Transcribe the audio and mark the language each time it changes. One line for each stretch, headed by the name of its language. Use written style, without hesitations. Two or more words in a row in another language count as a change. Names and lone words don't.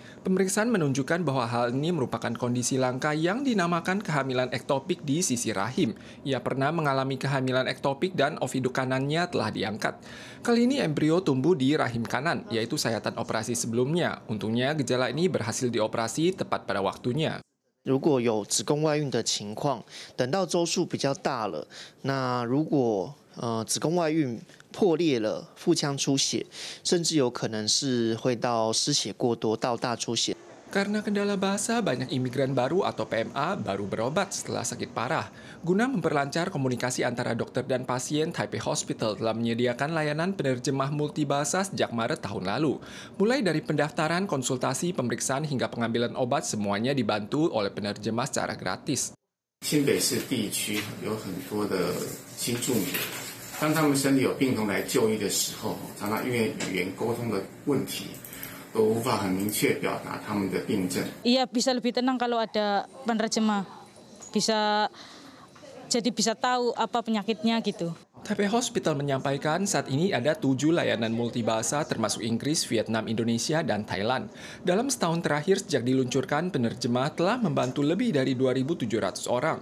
Indonesian: Pemeriksaan menunjukkan bahwa hal ini merupakan kondisi langka yang dinamakan kehamilan ektopik di sisi rahim. Ia pernah mengalami kehamilan ektopik dan oviduk kanannya telah diangkat. Kali ini embrio tumbuh di rahim kanan, yaitu sayatan operasi sebelumnya. Untungnya gejala ini berhasil dioperasi tepat pada waktunya.
Chinese: 如果有子宫外孕的情况，等到周数比较大了，那如果子宫外孕破裂了，腹腔出血，甚至有可能是会到失血过多到大出血。
Indonesian: Karena kendala bahasa, banyak imigran baru atau PMA baru berobat setelah sakit parah. Guna memperlancar komunikasi antara dokter dan pasien, Taipei Hospital telah menyediakan layanan penerjemah multibahasa sejak Maret tahun lalu. Mulai dari pendaftaran, konsultasi, pemeriksaan, hingga pengambilan obat, semuanya dibantu oleh penerjemah secara gratis.
Chinese: 新北市地区有很多的新住民，当他们身体有病痛来就医的时候，常常因为语言沟通的问题。都无法很明确表达他们的病症。
Indonesian: Iya, bisa lebih tenang kalau ada penerjemah. Jadi bisa tahu apa penyakitnya gitu. Taipei Hospital menyampaikan saat ini ada 7 layanan multibahasa termasuk Inggris, Vietnam, Indonesia, dan Thailand. Dalam setahun terakhir sejak diluncurkan, penerjemah telah membantu lebih dari 2.700 orang.